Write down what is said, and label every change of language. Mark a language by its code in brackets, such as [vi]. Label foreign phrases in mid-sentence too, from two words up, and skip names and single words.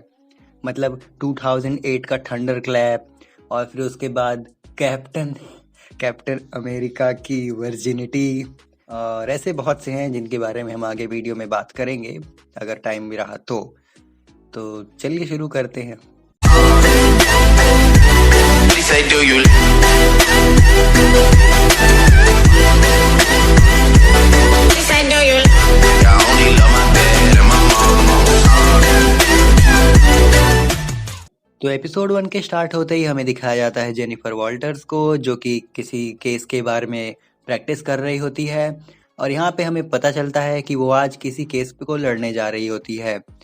[hi] मतलब 2008 का थंडर क्लैप, और फिर उसके बाद कैप्टन कैप्टन अमेरिका की वर्जिनिटी, और ऐसे बहुत से हैं जिनके बारे में हम आगे वीडियो में बात करेंगे अगर टाइम भी रहा तो चलिए शुरू करते हैं। [en] Say, do you say, do you I only love my bed and my mama. [hi] तो एपिसोड 1 के स्टार्ट होते ही हमें दिखाया जाता है जेनिफर वॉल्टर्स को, जो कि किसी केस के बारे में प्रैक्टिस कर रही होती है। और यहाँ पे हमें पता चलता है कि वो आज किसी केस को लड़ने जा रही होती है।